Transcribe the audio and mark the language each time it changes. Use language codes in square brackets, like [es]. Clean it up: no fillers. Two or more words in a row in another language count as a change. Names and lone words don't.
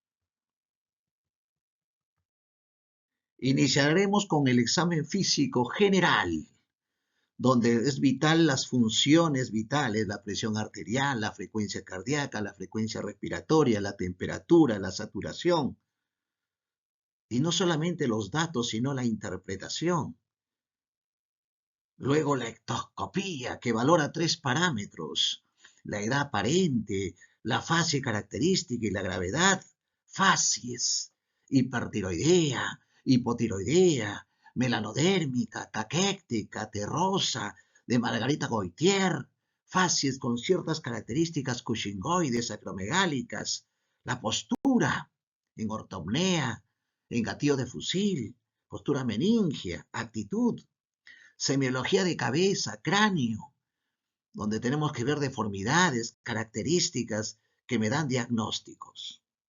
[es] Iniciaremos con el examen físico general, donde es vital las funciones vitales: la presión arterial, la frecuencia cardíaca, la frecuencia respiratoria, la temperatura, la saturación. Y no solamente los datos, sino la interpretación. Luego la ectoscopía, que valora 3 parámetros: la edad aparente, la fase característica y la gravedad. Facies: hipertiroidea, hipotiroidea, melanodérmica, caquéctica, terrosa, de Margarita Goitier. Facies con ciertas características cushingoides, acromegálicas. La postura, en ortopnea, en gatillo de fusil, postura meningia, actitud. Semiología de cabeza, cráneo, donde tenemos que ver deformidades, características que me dan diagnósticos.